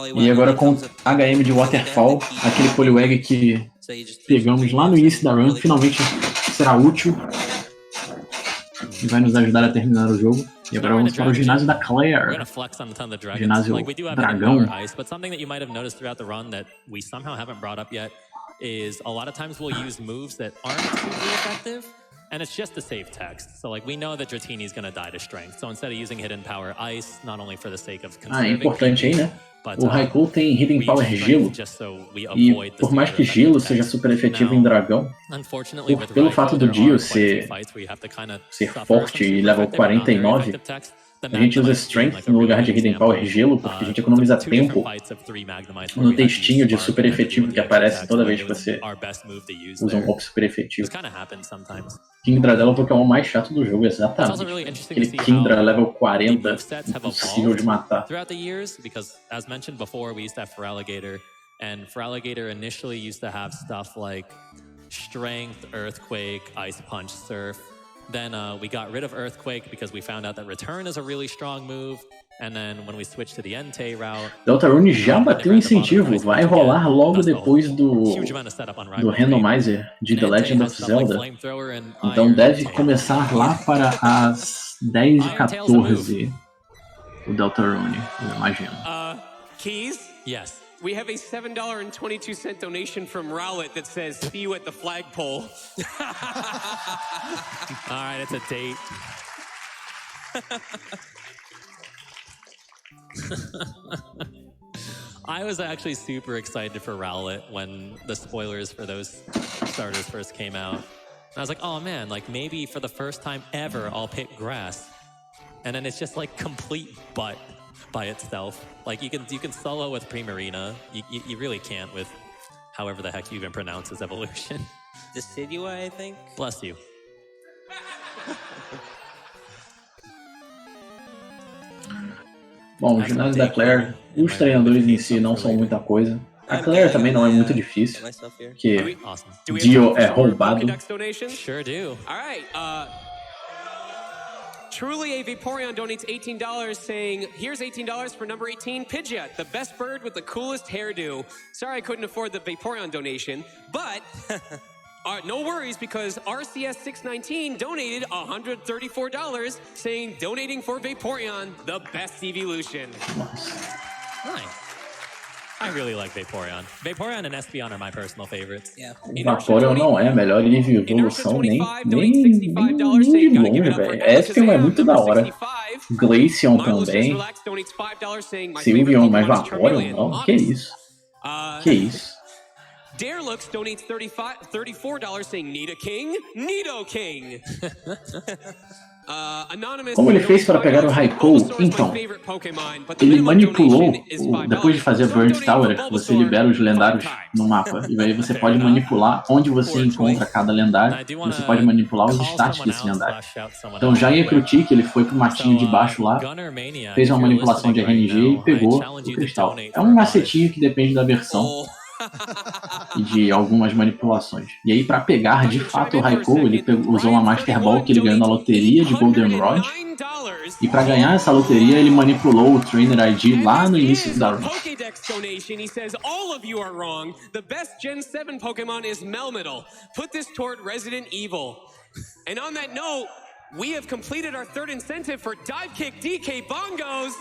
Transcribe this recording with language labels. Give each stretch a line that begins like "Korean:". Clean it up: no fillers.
Portuguese: E agora com HM de Waterfall, aquele polywag que pegamos lá no início da run, finalmente será útil e vai nos ajudar a terminar o jogo. E agora vamos para o ginásio da Claire. Ginásio Dragão.
English: But something that you might have noticed throughout the run that we somehow haven't brought up yet is a lot of times we'll use moves that aren't super effective. And it's just to save text. So like we know that Dratini is going to die to strength. So instead of using hidden power ice, not only for the sake of
Portuguese: é importante aí, né? O Raikou tem hidden power gelo. E por mais que gelo seja super efetivo em dragão, pelo fato do Dio ser forte e level 49, a gente usa Strength no lugar de Hidden Power Gelo, porque a gente economiza tempo no textinho de super efetivo que aparece toda vez que você usa um golpe super efetivo. Kingdra dela é o Pokémon mais chato do jogo, exatamente. Aquele Kingdra level 40, impossível de matar.
English: As mentioned before, we used to have Feraligatr, and Feraligatr initially used to have stuff like Strength, Earthquake, Ice Punch, Surf. Then we got rid of Earthquake because we found out that Return is a really strong move. And then when we switched to the Entei route...
Portuguese: Deltarune já bateu o incentivo, vai rolar logo depois do Randomizer de The Legend of Zelda. Então deve começar lá para as 10h14 o Deltarune, eu imagino.
English: Keys? Yes. We have a $7.22 donation from Rowlett that says, "See you at the flagpole." All right, it's a date. I was actually super excited for Rowlett when the spoilers for those starters first came out. And I was like, oh man, like maybe for the first time ever, I'll pick grass. And then it's just like complete butt by itself. Like you can solo with Primarina. You really can't with however the heck you even pronounce his evolution. Decidua, I think. Bless you.
Portuguese: Bom, o ginásio da Claire, os treinadores em si não são muita coisa. A Claire também não é muito difícil, porque Dio é roubado.
English: Sure do. All right, Truly a Vaporeon donates $18 saying, here's $18 for number 18, Pidgeot, the best bird with the coolest hairdo. Sorry I couldn't afford the Vaporeon donation, but no worries because RCS619 donated $134 saying, donating for Vaporeon, the best evolution. Nice. I really like Vaporeon. Vaporeon and Espeon are my personal favorites. Yeah.
Portuguese: Vaporeon não é a melhor nível de evolução nem de longe, velho. Espeon é muito da hora. Glaceon também. Sylveon, mas Vaporeon não. Que isso? Que isso?
English: Darelux donates $34 saying, need a king? Nido King!
Portuguese: Como ele fez para pegar o Raikou? Então, ele manipulou, depois de fazer Burnt Tower, você libera os lendários no mapa, e aí você pode manipular onde você encontra cada lendário, você pode manipular os stats desse lendário. Então já em Ekrutik, ele foi pro matinho de baixo lá, fez uma manipulação de RNG e pegou o cristal. É um macetinho que depende da versão e de algumas manipulações. E aí, para pegar de fato o Raikou, ele usou uma Master Ball que ele ganhou na loteria de Golden Rod E para ganhar essa loteria, ele manipulou o Trainer ID lá no início da run.
English: Pokédex donation. He says all of you are wrong. The best Gen 7 Pokemon is Melmetal. Put this toward Resident Evil. And on that note, we have completed our third incentive for Dive Kick DK Bongos.